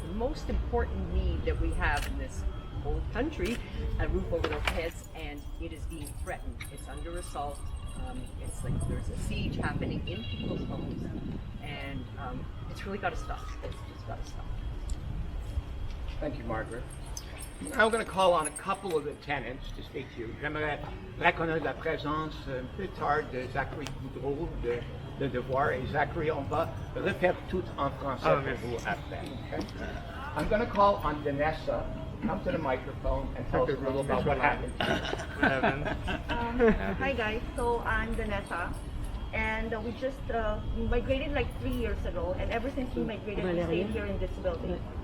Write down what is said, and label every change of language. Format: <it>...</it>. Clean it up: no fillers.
<en>The most important need that we have in this whole country, a roof over their heads, and it is being threatened. It's under assault. It's like there's a siege happening in people's homes, and it's really got to stop. It's just got to stop. Thank you, Margaret. Now I'm going to call on a couple of the tenants to speak to you.</en> <fr>J'aimerais reconnaître la présence un peu tard de Zachary Goudreau de Devoir. Et Zachary, on va le faire tout en français pour vous après.</fr> <en>Okay? I'm going to call on Vanessa. Come to the microphone and tell us a little about what happened. Hi guys, so I'm Vanessa, and we just migrated like 3 years ago, and ever since we migrated, we stayed here in this building.</en>